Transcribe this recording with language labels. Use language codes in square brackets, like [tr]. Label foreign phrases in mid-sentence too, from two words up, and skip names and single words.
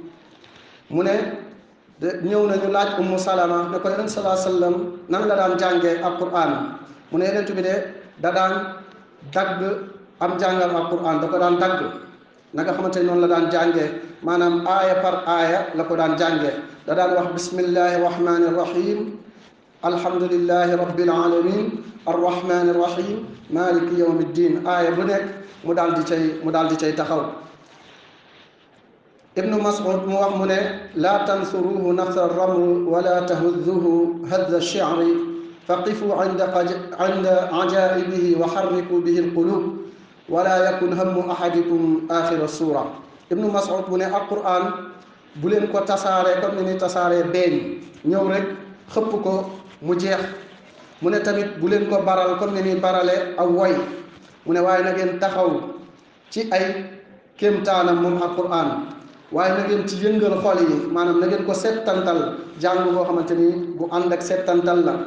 [wo] mu ne ñëw nañu laaj ummu salama ne ko yonent salaa sallam nan la daan jàngee alquran mu ne yonent bi de da daan dagg am jàngal alquran da ko daan dagg na nga xamante ni noonu la daan jàngee maanaam aaya par aaya la ko daan jàngee da daan wax [ar] بسم الله الرحمن الرحيم الحمد لله رب العالمين الرحمن الرحيم مالك يوم الدين [wo] aaya bu nekk mu daal di cay taxaw. [ar] ibnu mas'ud [wo] mu wax mu ne [ar] لا تنثروه نثر الرمل ولا تهذوه هذ الشعر فقفوا عند عجائبه وحركوا به القلوب ولا يكن هم أحدكم آخر السورة. [wo] ibnu mas'ud mu ne alquran bu leen ko tasaaree comme ni ni tasaaree beeñ ñëw rek xëpp ko mu jeex. mu ne tamit bu leen ko baral comme ni ni barale aw woy. mu ne waaye na ngeen taxaw ci ay kéemtaanam moom alquran waaye na ngeen ci yëngal xol yi maanaam na ngeen ko settantal jàng boo xamante ni bu ànd ak settantal la.